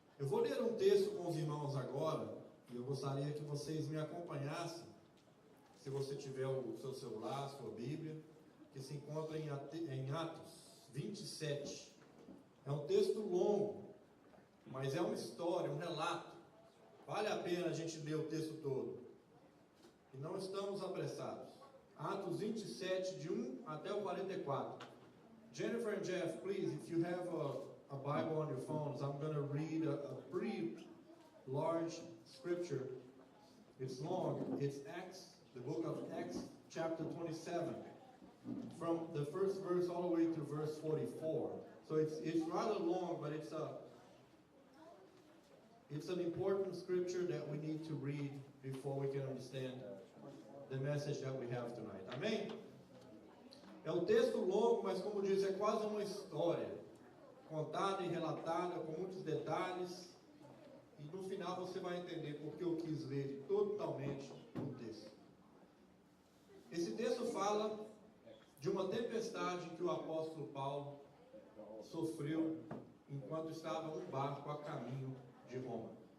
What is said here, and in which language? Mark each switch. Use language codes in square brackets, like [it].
[pt] vou ler um texto com os irmãos agora, e eu gostaria que vocês me acompanhassem, se você tiver o seu celular, a sua Bíblia, que se encontra em Atos 27. É um texto longo, mas é uma história, um relato. Vale a pena a gente ler o texto todo. E não estamos apressados. Atos 27, de 1 até o 44. [en] Jennifer and Jeff, please, if you have a Bible on your phones, I'm going to read a pretty large scripture. It's long. It's Acts, the book of Acts, chapter 27, from the first verse all the way to verse 44. So it's rather long, but it's an important scripture that we need to read before we can understand the message that we have tonight. [pt] Amém? É um texto longo, mas como diz, é quase uma história, contada e relatada com muitos detalhes, e no final você vai entender porque eu quis ler totalmente o texto. Esse texto fala de uma tempestade que o apóstolo Paulo sofreu enquanto estava num barco a caminho de Roma.